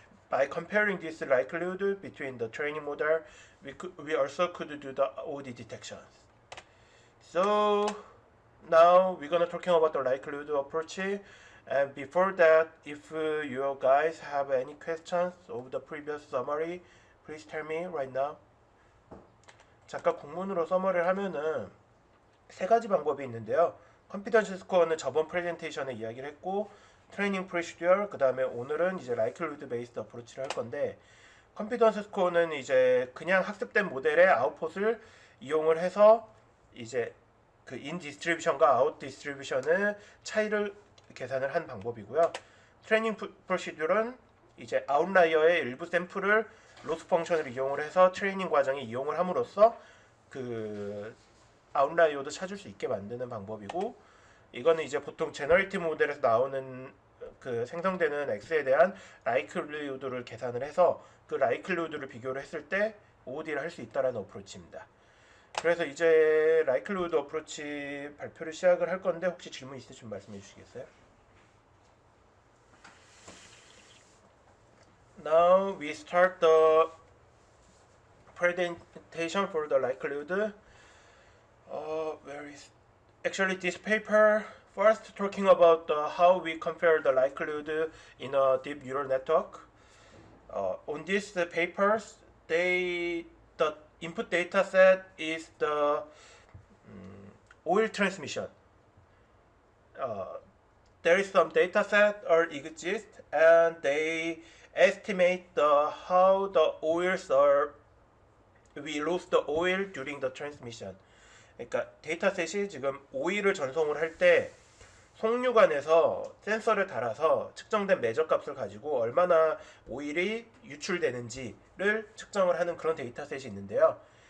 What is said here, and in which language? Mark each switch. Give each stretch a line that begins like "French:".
English: By comparing this likelihood between the training model, we also could do the OoD detections. So now we're gonna talking about the likelihood approach. And before that, if you guys have any questions of the previous summary, please tell me right now.
Korean: 잠깐 공문으로 서머리를 하면은 세 가지 방법이 있는데요. 컨피던스 스코어는 저번 프레젠테이션에 이야기를 했고, 트레이닝 프로시듀어, 그 다음에 오늘은 이제 라이클리후드 베이스드 어프로치를 할 건데, 컨피던스 스코어는 이제 그냥 학습된 모델의 아웃풋을 이용을 해서 이제 그 인 디스트리뷰션과 아웃 디스트리뷰션의 차이를 계산을 한 방법이고요. 트레이닝 프로시듀어는 이제 아웃라이어의 일부 샘플을 로스 펑션을 이용을 해서 트레이닝 과정에 이용을 함으로써 그 아웃라이어도 찾을 수 있게 만드는 방법이고, 이거는 이제 보통 제너레이티브 모델에서 나오는 그 생성되는 X에 대한 라이클리후드를 계산을 해서 그 라이클리후드를 비교를 했을 때 OOD를 할 수 있다라는 어프로치입니다. 그래서 이제 라이클리후드 어프로치 발표를 시작을 할 건데, 혹시 질문 있으시면 말씀해 주시겠어요?
English: Now we start the presentation for the likelihood. Where is actually this paper first talking about how we compare the likelihood in a deep neural network. On these papers, the input data set is the oil transmission. There is some data set or exist, and they estimate how the oils are, we lose the oil during the transmission.
Korean: 그러니까 데이터셋이 지금 오일을 전송을 할 때 송유관에서 센서를 달아서 측정된 매저 값을 가지고 얼마나 오일이 유출되는지를 측정을 하는 그런 데이터셋이 있는데요.